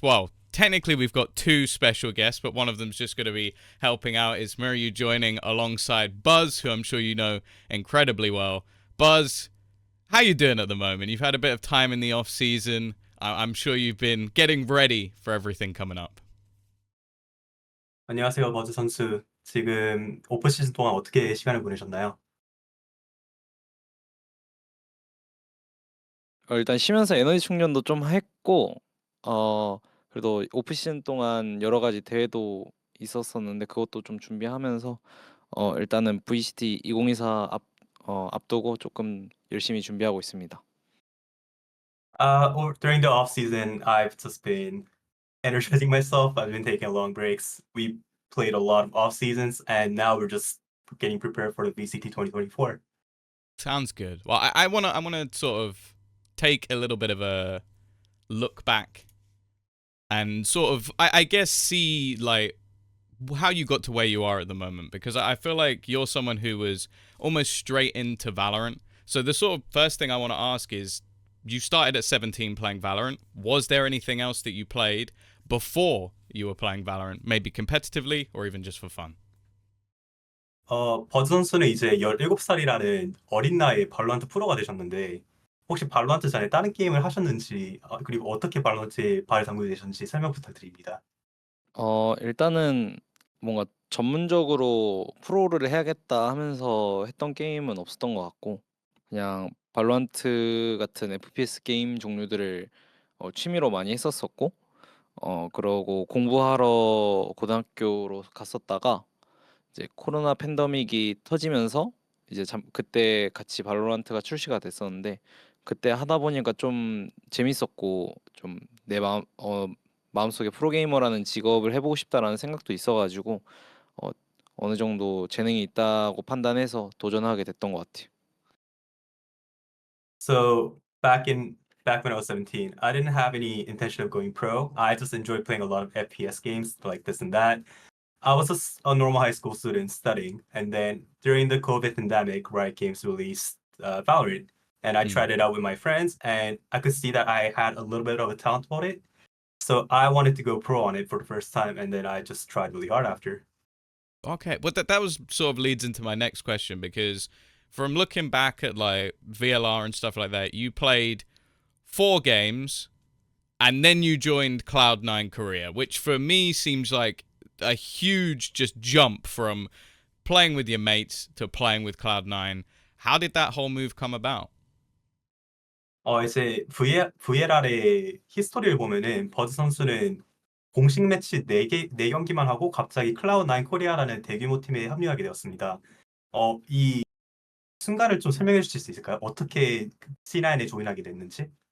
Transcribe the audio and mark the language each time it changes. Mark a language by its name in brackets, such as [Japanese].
[English] Well, technically we've got two special guests, but one of them's just going to be helping out. Is Miriam joining alongside Buzz, who I'm sure you know incredibly well. Buzz, how you doing at the moment? You've had a bit of time in the off season. I'm sure you've been getting ready for everything coming up. [Korean] 안녕하세요, 버즈 선수. 지금 오프 시즌 동안 어떻게 시간을 보내셨나요? 일단 쉬면서 에너지 충전도 좀 했고 어 그래도 오프 시즌 동안 여러 가지 대회도 있었었는데 그것도 좀 준비하면서 일단은 VCT 2024 앞두고 조금 열심히 준비하고 있습니다. [English] Or during the off season, I've just been energizing myself. I've been taking long breaks. We played a lot of off seasons, and now we're just getting prepared for the VCT 2024. Sounds good. Well, I wanna sort of take a little bit of a look back and sort of I guess see like how you got to where you are at the moment, because I feel like you're someone who was almost straight into Valorant. So the sort of first thing I want to ask is, you started at 17 playing Valorant. Was there anything else that you played before you were playing Valorant, maybe competitively or even just for fun? [Korean] 버즈 선수는 이제 17살이라는 어린 나이에 발로란트 프로가 되셨는데, 혹시 발로란트 전에 다른 게임을 하셨는지, 그리고 어떻게 발로란트에 발을 담그게 되셨는지 설명 부탁드립니다. 일단은 뭔가 전문적으로 프로를 해야겠다 하면서 했던 게임은 없었던 것 같고, 그냥 발로란트 같은 FPS 게임 종류들을 취미로 많이 했었었고, 그러고 공부하러 고등학교로 갔었다가 이제 코로나 팬데믹이 터지면서 이제 그때 같이 발로란트가 출시가 됐었는데, 그때 하다 보니까 좀 재밌었고 좀 내 마음속에 프로게이머라는 직업을 해보고 싶다라는 생각도 있어가지고 어, 어느 정도 재능이 있다고 판단해서 도전하게 됐던 것 같아요. [English] So back when I was 17, I didn't have any intention of going pro. I just enjoyed playing a lot of FPS games like this and that. I was a normal high school student studying, and then during the COVID pandemic, Riot Games released Valorant, and I Mm. tried it out with my friends, and I could see that I had a little bit of a talent for it. So I wanted to go pro on it for the first time, and then I just tried really hard after. Okay, well that was sort of leads into my next question, because from looking back at like VLR and stuff like that, you played 4 games and then you joined Cloud9 Korea, which for me seems like a huge just jump from playing with your mates to playing with Cloud9. How did that whole move come about? [Korean] 이제 VLR의 히스토리를 보면은 버즈 선수는 공식 매치 4경기만 하고 갑자기 클라우드9 코리아라는 대규모 팀에 합류하게 되었습니다. 이 순간을 좀 설명해 주실 수 있을까요? 어떻게 C9에 조인하게 됐는지?